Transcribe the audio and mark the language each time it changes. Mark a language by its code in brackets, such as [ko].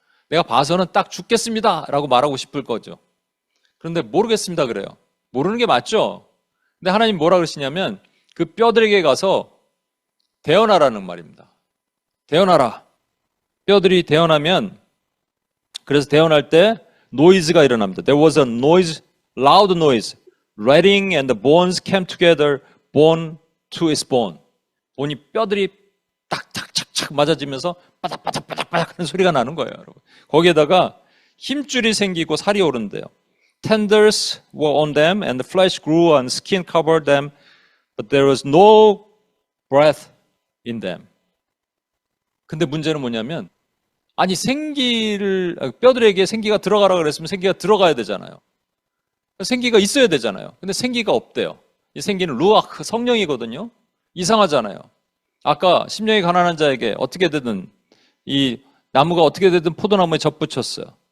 [ko] 내가 봐서는 딱 죽겠습니다 라고 말하고 싶을 거죠. 그런데 모르겠습니다 그래요. 모르는 게 맞죠? 근데 하나님 뭐라 그러시냐면 그 뼈들에게 가서 대언하라는 말입니다. 대언하라. 뼈들이 대언하면 그래서 대언할 때 노이즈가 일어납니다. [en] There was a noise, loud noise. Rattling and the bones came together, bone to its bone. [ko] 보니 뼈들이 딱딱착착 맞아지면서 바닥바닥바닥바닥 하는 소리가 나는 거예요, 여러분. 거기에다가 힘줄이 생기고 살이 오른대요. [en] Tenders were on them and the flesh grew and skin covered them, but there was no breath in them. [ko] 근데 문제는 뭐냐면 아니 뼈들에게 생기가 들어가라 그랬으면 생기가 들어가야 되잖아요. 생기가 있어야 되잖아요. 근데 생기가 없대요. 이 생기는 루아흐 성령이거든요. 이상하잖아요. 아까 심령이 가난한 자에게 어떻게든 이 나무가 어떻게든 포도나무에 젖붙였어요.